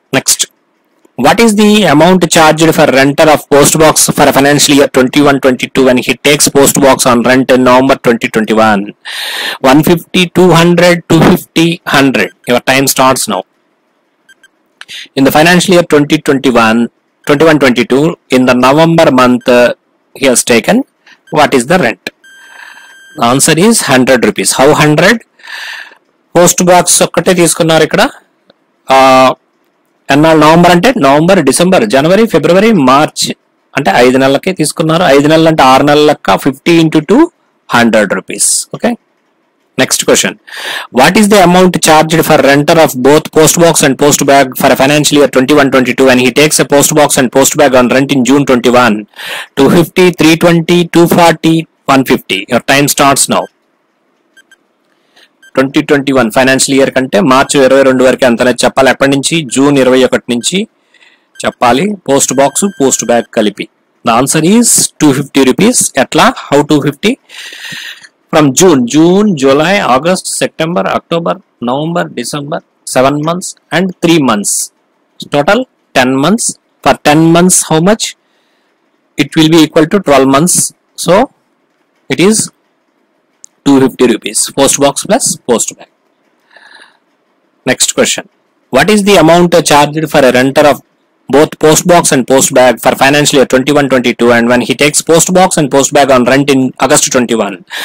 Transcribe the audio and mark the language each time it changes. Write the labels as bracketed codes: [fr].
[en] Next, what is the amount charged for renter of post box for a financial year 21-22 when he takes post box on rent in November 2021? 150, 200, 250, 100. Your time starts now. In the financial year 2021-22 in the November month he has taken, what is the rent? The answer is 100 rupees. How 100? [te] Post box ఒక్కటే తీసుకున్నారు ఇక్కడ. ఎన్నాళ్ళు November అంటే November, December, జనవరి, ఫిబ్రవరి, March అంటే 5 నెలలకే తీసుకున్నారు. 5 నెలలు అంటే 6 నెలల లెక్క. 50 into 2 100 rupees. [en] Okay. Next question. What is the amount charged for renter of both post box and post bag for a financial year 21-22 when he takes a post box and post bag on rent in June 21? 250, 320, 240, 150. Your time starts now. [te] 2021 financial year కంటే మార్చి 22 వరకు ఎంత అనేది చెప్పాలి. ఎప్పటి నుంచి? June 21 నుంచి చెప్పాలి. Post box, post bag కలిపి. [en] The answer is 250 rupees. [te] ఎట్లా? [en] How 250? From June, July, August, September, October, November, December, 7 months and 3 months. Total 10 months. For 10 months, how much? It will be equal to 12 months. So it is 250 rupees. Post box plus post bag. Next question. What is the amount charged for a renter of both post box and post bag for financial year 21-22 and when he takes post box and post bag on rent in August 21?